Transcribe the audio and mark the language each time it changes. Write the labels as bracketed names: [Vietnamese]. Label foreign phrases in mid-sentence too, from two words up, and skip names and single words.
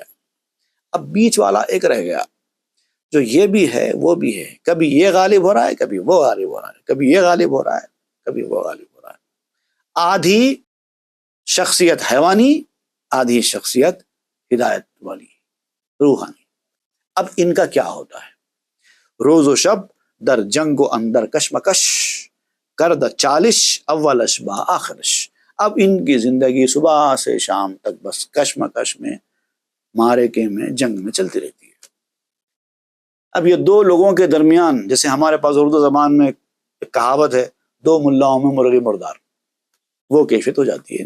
[Urdu] اب بیچ والا ایک رہ گیا جو یہ بھی ہے وہ بھی ہے، کبھی یہ غالب ہو رہا ہے کبھی وہ غالب ہو رہا ہے، کبھی یہ غالب ہو رہا ہے کبھی وہ غالب ہو رہا ہے. آدھی شخصیت حیوانی، آدھی شخصیت ہدایت والی روحانی. اب ان کا کیا ہوتا ہے؟ [Persian] روز و شب در جنگ و اندر کشمکش کرد چالش اولش با آخرش. [Urdu] اب ان کی زندگی صبح سے شام تک بس کشمکش میں، معرکے میں، جنگ میں چلتی رہتی ہے. اب یہ دو لوگوں کے درمیان، جیسے ہمارے پاس اردو زبان میں ایک کہاوت ہے، دو ملاؤں میں مرغی مردار، وہ کیفیت ہو جاتی ہے.